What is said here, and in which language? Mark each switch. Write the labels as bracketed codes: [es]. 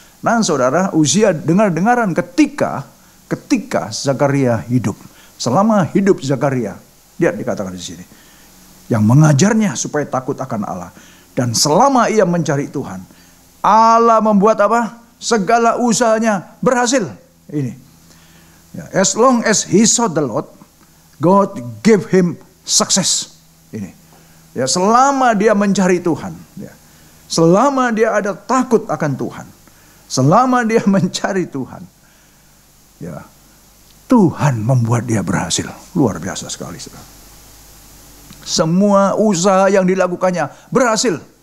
[id] Nah, saudara, Uzia dengar-dengaran ketika Zakaria hidup. Selama hidup Zakaria, dia dikatakan di sini, yang mengajarnya supaya takut akan Allah. Dan selama ia mencari Tuhan, Allah membuat apa? Segala usahanya berhasil. Ini. [en] Ya, as long as he sought the Lord, God gave him success. [id] Ini. Ya, selama dia mencari Tuhan, ya, selama dia ada takut akan Tuhan, selama dia mencari Tuhan, ya, Tuhan membuat dia berhasil. Luar biasa sekali, saudara. Semua usaha yang dilakukannya berhasil.